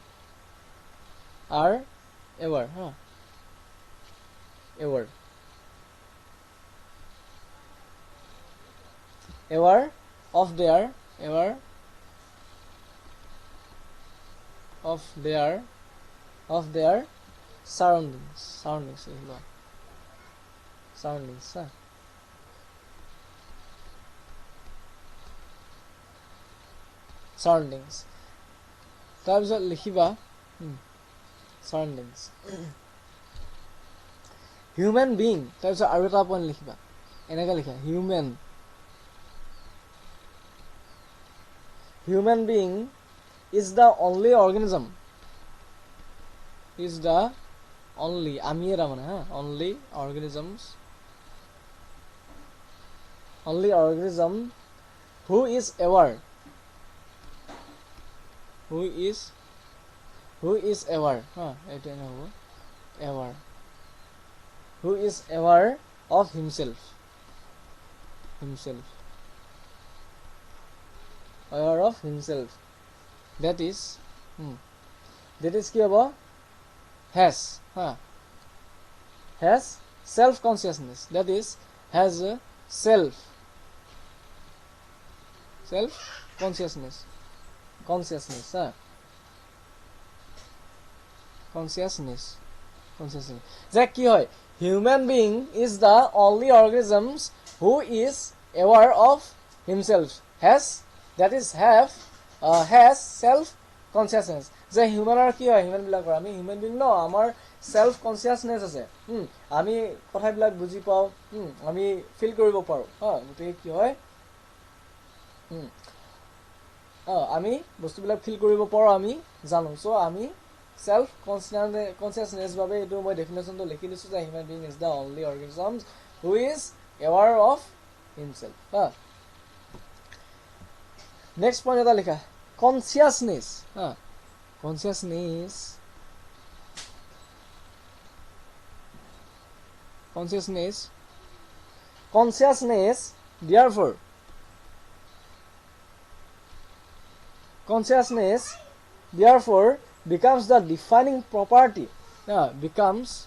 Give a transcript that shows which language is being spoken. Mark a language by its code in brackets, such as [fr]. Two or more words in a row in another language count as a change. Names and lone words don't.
[en] aware of their surroundings [as] তাৰপিছত লিখিবা [en] surroundings human being [as] তাৰপিছত আৰু এটা পইণ্ট লিখিবা এনেকৈ লিখা [en] human being is the only organism [as] আমি এৰা মানে [en] only organism who is aware [as] এইটো এনে হ'ব [en] who is aware of himself that is [as] কি হ'ব [en] has self consciousness that is has self consciousness যে [as] কি হয় [en] human being is the only organisms who is aware of himself have has self consciousness [as] যে হিউম্যানৰ কি হয় হিউম্যান বিলাকৰ আমি [en] human being [as] ন আমাৰ [en] self consciousness [as] আছে আমি কথাবিলাক বুজি পাও আমি ফিল কৰিব পাৰো গতিকে কি হয় আমি বস্তুবিলাক ফিল কৰিব পাৰো আমি জানো সো আমি [en] self consciousness [as] বাবে এটো মই ডেফিনেশনটো লিখি দিছো যে [en] human being is the only organism who is aware of himself next point [as] এটা লিখা [en] consciousness consciousness therefore becomes the defining property becomes